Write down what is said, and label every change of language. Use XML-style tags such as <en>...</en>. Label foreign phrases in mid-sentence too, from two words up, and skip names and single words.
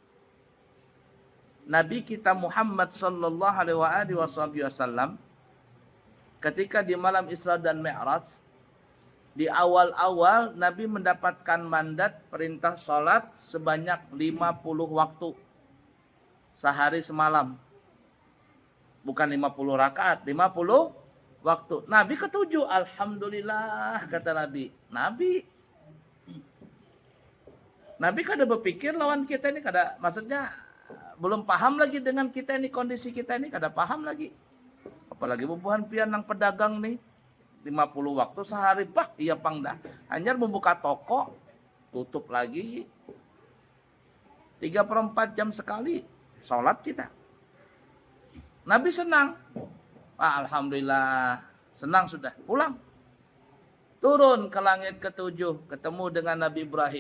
<id>Nabi kita Muhammad</id> <ar>صلى الله عليه وسلم</ar> <id>ketika di malam Isra dan Mi'raj, di awal-awal Nabi mendapatkan mandat perintah salat sebanyak 50 waktu. Sehari semalam. Bukan 50 rakaat, 50 waktu. Nabi ketujuh, alhamdulillah kata Nabi. Nabi kada berpikir lawan kita ini kada, maksudnya belum paham lagi dengan kita ini, kondisi kita ini kada paham lagi.</id> <bjn>Apalagi bubuhan pian nang pedagang nih. 50 waktu sehari, pak iya pangdah.</bjn> <id>Hanya membuka toko, tutup lagi. 3/4 jam sekali sholat kita. Nabi senang. Alhamdulillah, senang sudah. Pulang. Turun ke langit ke-7, ketemu dengan Nabi Ibrahim.</id>